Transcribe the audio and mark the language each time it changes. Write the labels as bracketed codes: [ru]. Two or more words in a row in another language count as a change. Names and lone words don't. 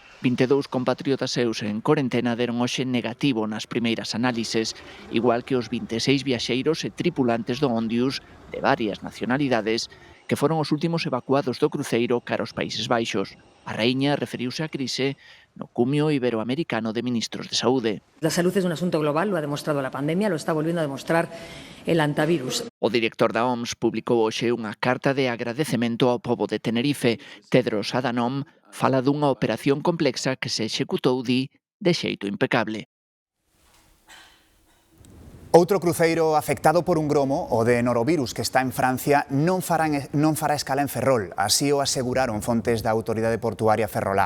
[gl] 22 compatriotas seus en corentena deron hoxe negativo nas primeiras análises, igual que os 26 viaxeiros e tripulantes do Ondius de varias nacionalidades que foron os últimos evacuados do cruceiro cara aos Países Baixos. A raíña referiuse á crise no cumio iberoamericano de ministros de saúde. [es] La salud es un asunto global, lo ha demostrado la pandemia, lo está volviendo a demostrar el antivirus. [gl] O director da OMS publicou hoxe unha carta de agradecemento ao pobo de Tenerife. Tedros Adhanom fala dunha operación complexa que se executou, di, de xeito impecable. Outro cruceiro afectado por un gromo, o de norovirus que está en Francia, non fará escala en Ferrol, así o aseguraron fontes da autoridade portuaria ferrolá.